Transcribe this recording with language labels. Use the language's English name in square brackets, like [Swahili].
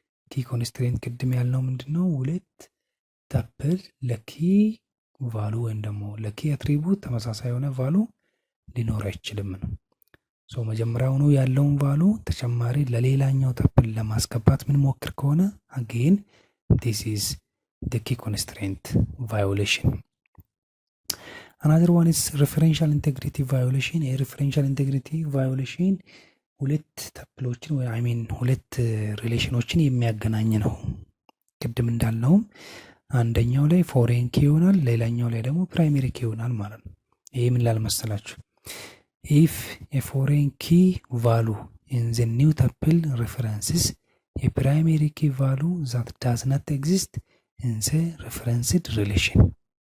[Amharic] ኪ ኮንስትሬንት ቅድም ያልነው ምንድነው? ሁለት ተፕል ለኪ ቫሉ ወይም ደግሞ ለኪ አትሪቡት ተመሳሳይ የሆነ ቫሉ ሊኖር አይችልም ነው። ሶ መጀመሪያውኑ ያለውን ቫሉ ተጨማሪ ለሌላኛው ተፕል ለማስገባት ምን ሞክር ከሆነ አጌን [English] this is the key constraint violation. Another one is referential integrity violation. A referential integrity violation [Amharic] ሁለት ተፕሎችን ወይ አይ ሚን ሁለት ሪሌሽኖችን የሚያገናኝ ነው። ቅድም እንዳልነውም አንደኛው ላይ ፎሬን ኪ ይሆናል፣ ሌላኛው ላይ ደግሞ ፕራይመሪ ኪ ይሆናል ማለት ነው። ይሄ ምን ላልመሰላችሁ? [English] if a foreign key value in the new tuple references a primary key value that does not exist in the referenced relation.